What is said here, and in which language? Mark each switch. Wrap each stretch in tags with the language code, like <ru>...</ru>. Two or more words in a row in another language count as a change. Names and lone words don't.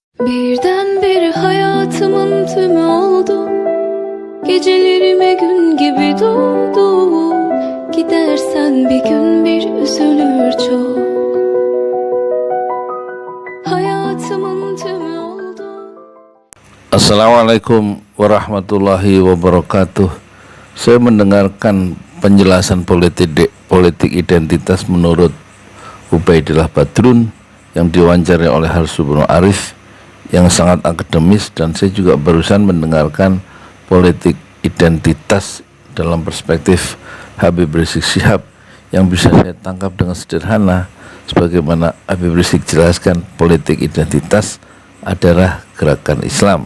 <tr>Birdenbire hayatımın tümü oldu. Gecelerime gün gibi doğdu. Gidersen bir gün bir üzülür çok. Hayatımın tümü oldu.</tr> <ar>السلام عليكم ورحمة الله وبركاته.</ar> <id>Saya mendengarkan penjelasan politik identitas menurut Ubaidillah Badrun yang diwawancarai oleh Harsubono Arif yang sangat akademis, dan saya juga barusan mendengarkan politik identitas dalam perspektif Habib Rizik Syihab yang bisa saya tangkap dengan sederhana sebagaimana Habib Rizik jelaskan, politik identitas adalah gerakan Islam.</id>